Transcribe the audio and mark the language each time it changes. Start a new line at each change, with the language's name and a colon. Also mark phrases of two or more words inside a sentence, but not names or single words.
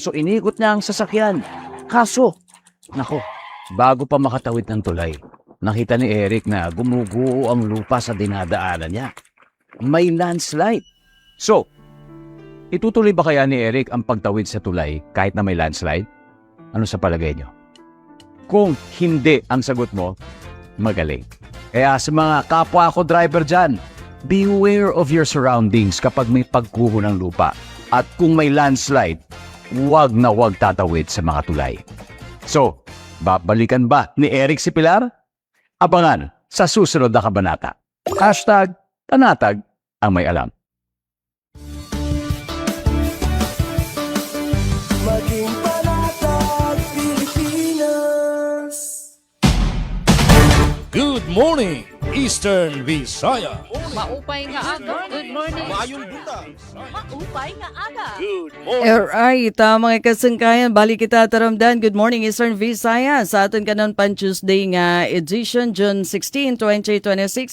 Filipino: So inikot niya ang sasakyan. Kaso, nako, bago pa makatawid ng tulay, nakita ni Eric na gumuguho ang lupa sa dinadaanan niya. May landslide. So, itutuloy ba kaya ni Eric ang pagtawid sa tulay kahit na may landslide? Ano sa palagay niyo? Kung hindi ang sagot mo, magaling. Kaya sa mga kapwa ko driver dyan,
English: beware of your surroundings
Filipino: kapag may pagguho ng lupa. At kung may landslide, huwag na huwag tatawid sa mga tulay. So, babalikan ba ni Eric si Pilar? Abangan sa susunod na kabanata. #Tanatag ang may alam. Maging panatag, Pilipinas!
English: Good morning, Eastern Visayas.
Waray: Maupay nga aga.
English: Good morning.
Cebuano: Maayong buta.
Waray: Maupay nga aga.
English: Good
Waray: Alright, mga kasangkayan, balik kita taramdan.
English: Good morning, Eastern Visayas.
Waray: Sa aton kanon pan Tuesday nga edition, June 16, 2026.